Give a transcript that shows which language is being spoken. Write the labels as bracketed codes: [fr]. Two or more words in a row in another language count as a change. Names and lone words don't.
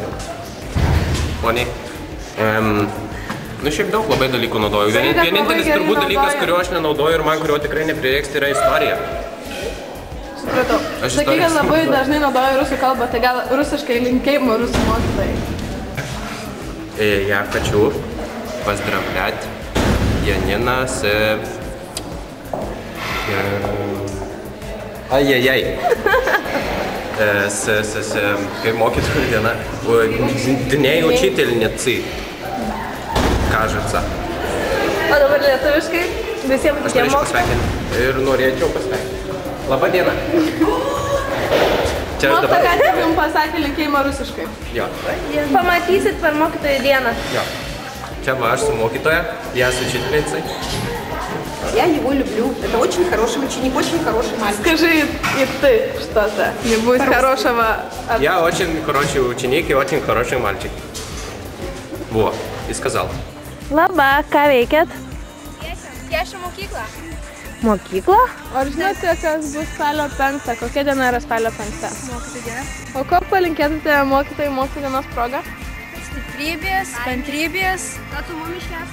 [lt] Poniai. Šiaip daug labai dalykų naudoju. Vienintelis turbūt dalykas, kurio aš nenaudoju ir man kurio tikrai neprireiks, tai yra istorija. Supratau. Sakai, kad labai dažnai naudoju rusų kalbą, tai gal rusiškai linkėjimo rusų mokytojai. [ru] Я хочу поздравлять Янина с... Ай-яй-яй. [lt] Kaip mokytojų diena. [ru] Dniai учительницы. Кажется. [lt] O dabar lietuviškai visiems kitiems mokytojams. Ir norėčiau pasveikinti. Labą dieną. Mokytoja, ką tik jums pasakė linkėjimą rusiškai. Jo. Pamatysit per mokytojų dieną. Jo. Čia va aš su mokytoja, [ru] я с учительницей. Я его люблю. Это очень хороший ученик, очень хороший мальчик. Скажи и ты что-то. Не будет хорошего... Я очень хороший ученик и очень хороший мальчик. Во, и сказал. [lt] Labą, ką veikėt? Piešia mokyklą. Mokyklą? Ar žinote, kas bus spalio 5? Kokia diena yra spalio 5? Mokytojų diena. O ko palinkėtumėte mokytojų mokytojų dienos proga? Stiprybės, kantrybės. Ką tu mumiškės?